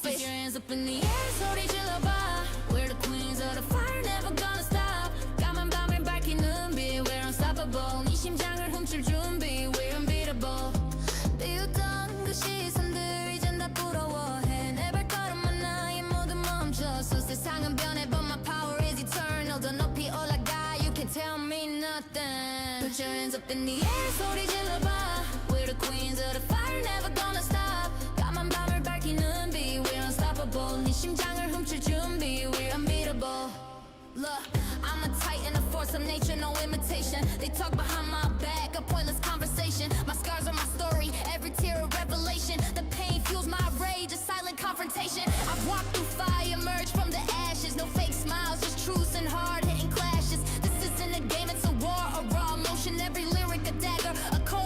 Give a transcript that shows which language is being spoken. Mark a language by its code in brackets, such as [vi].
[en] Put your hands up in the air, [ko] 소리 질러봐. [en] We're the queens of the fire, never gonna stop. [ko] 까만 밤을 밝히는 빛, [en] we're unstoppable. [ko] 네 심장을 훔칠 준비, [en] we're unbeatable. [ko] 비웃던 그 시선들 이젠 다 부러워해. 내 발걸음만 나의 모두 멈췄어. 세상은 변해, [en] but my power is eternal. [ko] 더 높이 올라가, [en] you can't tell me nothing. Put your hands up in the air, [ko] 소리 질러봐. [en] We're the queens of the fire, never gonna stop. [ko] 까만 밤을 밝히는 빛, [en] we're unstoppable. [ko] 네 심장을 훔칠 준비, [en] we're unbeatable. Look, I'm a titan, a force of nature, no imitation. They talk behind my back, a pointless conversation. My scars are my story, every tear a revelation. The pain fuels my rage, a silent confrontation. I've walked through fire, emerged from the ashes. No fake smiles, just truths and hard-hitting clashes. This isn't a game, it's a war, a raw emotion. Every lyric a dagger, a